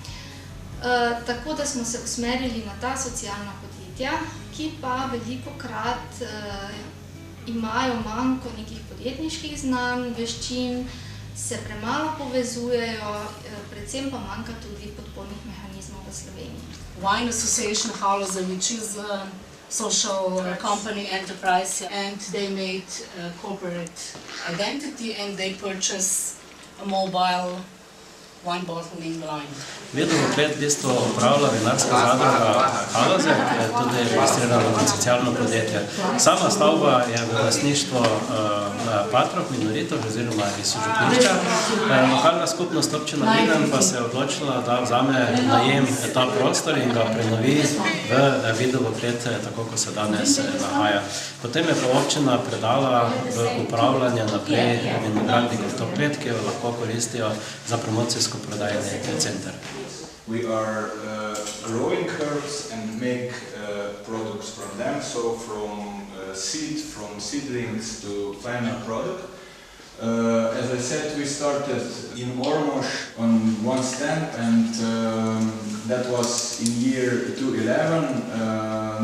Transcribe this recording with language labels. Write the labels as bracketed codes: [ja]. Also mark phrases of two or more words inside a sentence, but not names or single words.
[sl] Tako da smo se usmerili na ta socialna podjetja, ki pa velikokrat imajo manko nekih podjetniških znanj, veščin, se premalo povezujejo, predvsem pa manjka tudi podpornih mehanizmov v Sloveniji. [en] Wine Association Haloze, which is a social company enterprise, and they made a corporate identity and they purchase a mobile wine bottling line. [sl] Voklet v bistvu upravlja vinarska zadruga Haloze, ki je tudi registrirana kot socialno podjetje. Sama stavba je v lastništvu patrov, minoritov oziroma iz župnišča. Lokalna skupnost občina Gian pa se je odločila, da vzame najem ta prostor in ga prenovi v videovoklet, tako kot se danes nahaja. Potem je pa občina predala v upravljanje naprej vinogradnikom to klet, ki jo lahko koristijo za promocijsko prodajni center. [en] We are growing herbs and make products from them, so from seedlings to final product. As I said, we started in Ormož on one stand, and that was in year 2011.